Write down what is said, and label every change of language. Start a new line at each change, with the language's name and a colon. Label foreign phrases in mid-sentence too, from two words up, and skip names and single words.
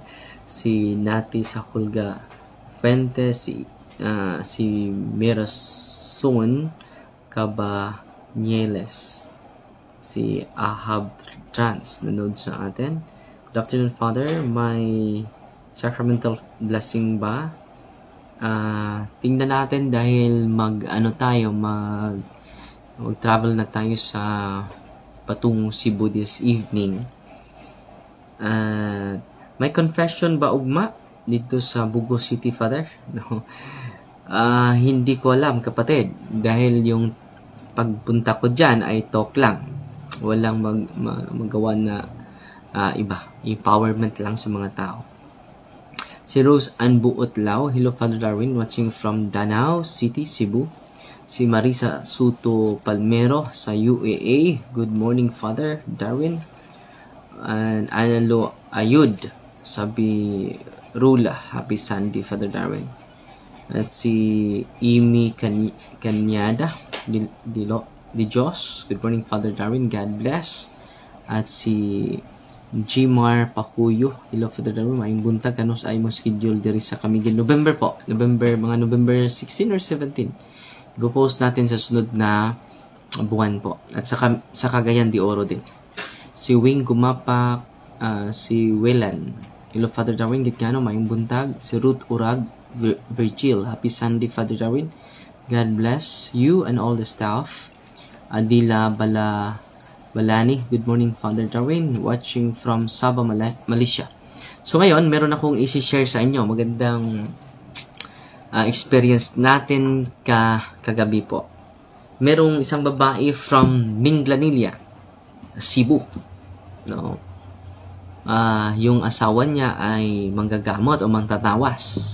Filipino: Si Nati sa Hulga Fuentes, si Mirason Cabanyeles, si Ahab Trans nanood sa atin.
English: Good afternoon, Father.
Filipino: May sacramental blessing ba? Tingnan natin, dahil mag-travel na tayo sa patungong Cebu
English: this evening.
Filipino: May confession ba ugma dito sa Bugo City, Father?
English: No.
Filipino: Hindi ko alam, kapatid, dahil yung pagpunta ko dyan ay talk lang. Walang magawa na iba. Empowerment lang sa mga tao. Si Rose Anbuotlao,
English: hello Father Darwin, watching from Danao City, Cebu.
Filipino: Si Marisa Suto Palmero sa UAA,
English: good morning Father Darwin. And Analo Ayud,
Filipino: sabi Rula,
English: happy Sunday Father Darwin.
Filipino: At si Imi Kanyada Di Diyos,
English: good morning Father Darwin, God bless.
Cebuano: At si Gmar Pakuyo, hello Father Darwin, maayong buntag, ano sa imong schedule diri sa Camiguin,
English: November 16 or 17.
Filipino: Ipo-post natin sa sunod na buwan po. At sa Cagayan de Oro din.
Cebuano: Si Wing Gumapak, si Welan, hello Father Darwin, gitgano, maayong buntag.
Filipino: Si Ruth Urag Virgil,
English: happy Sunday Father Darwin, God bless you and all the staff. Adila Balani, good morning Father Darwin, watching from Sabah, Malaysia.
Filipino: So ngayon, meron akong i-share sa inyo. Magandang experience natin kagabi po. Merong isang babae from Minglanilla, Cebu. No? Yung asawa niya ay manggagamot o mangtatawas.